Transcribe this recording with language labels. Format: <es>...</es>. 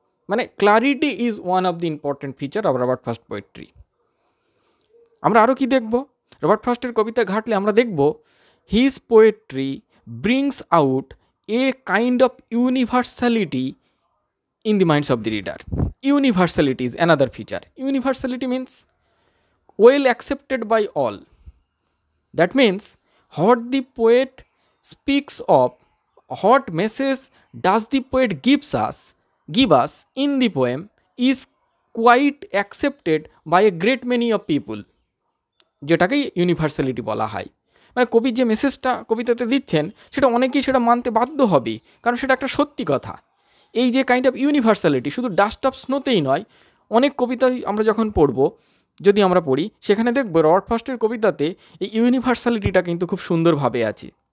<en>মানে clarity is one of the important feature of Robert Frost poetry.</en> <bn>আমরা আরও কি দেখব? রবার্ট ফ্রস্টের কবিতা ঘাটলে আমরা দেখব</bn> <en>His poetry brings out a kind of universality in the minds of the reader. Universality is another feature. Universality means well accepted by all. That means what the poet speaks of, what message does the poet give us in the poem is quite accepted by a great many of people,</en> <bn>যেটাকে universality বলা হয়। মানে কবি যে মেসেজটা কবিতাতে দিচ্ছেন সেটা অনেকেই সেটা মানতে বাধ্য হবে, কারণ সেটা একটা সত্যি কথা। এই যে</bn> <en>kind of universality</en> <bn>শুধু ডাস্ট অফ স্নোতেই নয়, অনেক কবিতাই আমরা যখন পড়ব, যদি আমরা পড়ি, সেখানে দেখব রবার্ট ফ্রস্টের কবিতাতে এই ইউনিভার্সালিটিটা কিন্তু খুব সুন্দরভাবে আছে।</bn>